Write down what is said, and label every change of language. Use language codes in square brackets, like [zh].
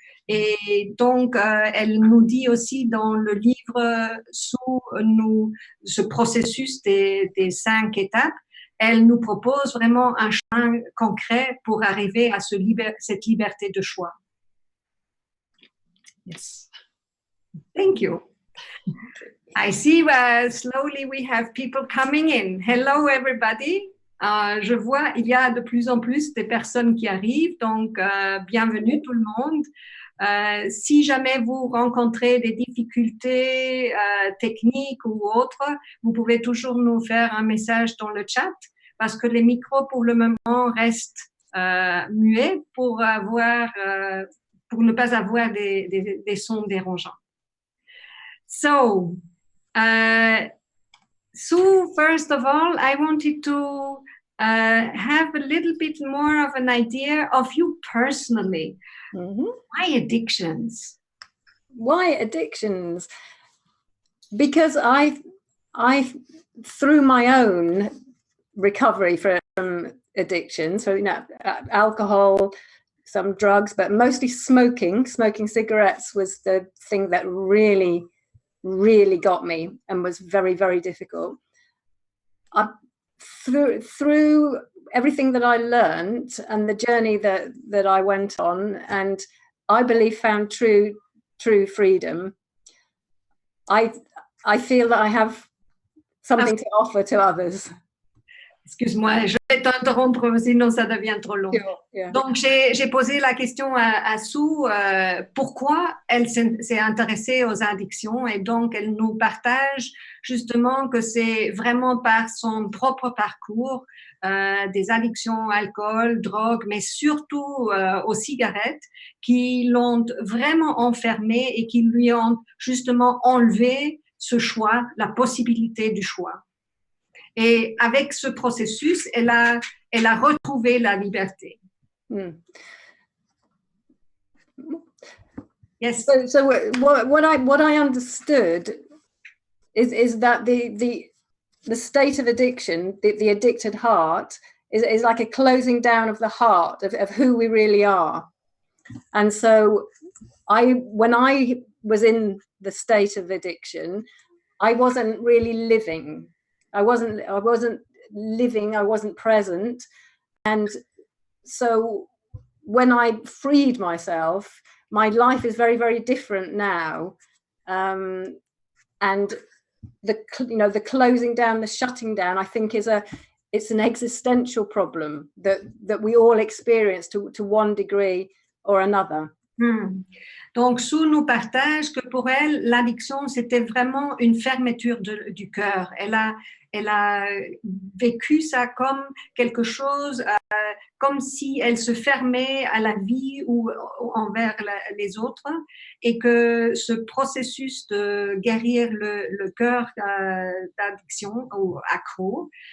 [fr] Et donc, elle nous dit aussi dans le livre ce processus des 5 étapes, elle nous propose vraiment un chemin concret pour arriver à cette liberté de choix. [en] Yes. Thank you. I see slowly we have people coming in. Hello everybody. [fr] Je vois, il y a de plus en plus des personnes qui arrivent, donc bienvenue tout le monde. Si jamais vous rencontrez des difficultés techniques ou autres, vous pouvez toujours nous faire un message dans le chat parce que les micros pour le moment restent muets pour ne pas avoir des sons dérangeants. [en] So, Sue, first of all, I wanted to have a little bit more of an idea of you personally. Mm-hmm. Why addictions? Why addictions? Because I through my own recovery from addiction, so alcohol, some drugs, but mostly smoking cigarettes was the thing that really got me and was very, very difficult. Through everything that I learned and the journey that I went on, and I believe found true freedom, I feel that I have something to offer to others. [fr] Excuse-moi, je vais t'interrompre, sinon ça devient trop long. [en] Sure, yeah. [fr] Donc, j'ai posé la question à Sue, pourquoi elle s'est intéressée aux addictions, et donc elle nous partage justement que c'est vraiment par son propre parcours, des addictions alcool, drogue, mais surtout aux cigarettes, qui l'ont vraiment enfermée et qui lui ont justement enlevé ce choix, la possibilité du choix. Et avec ce processus, elle a retrouvé la liberté. Mm. [en] Yes. So what I understood is that the state of addiction, the addicted heart, is like a closing down of the heart of who we really are. And so when I was in the state of addiction, I wasn't really living. I wasn't living, I wasn't present. And so when I freed myself, my life is very, very different now. And the closing down, the shutting down, I think it's an existential problem that we all experience to one degree or another. [fr] Donc, Sue nous partage que pour elle, l'addiction, c'était vraiment une fermeture du cœur. Elle a vécu ça comme quelque chose, comme si elle se fermait à la vie ou envers les autres, et que ce processus de guérir le cœur d'addiction ou accro,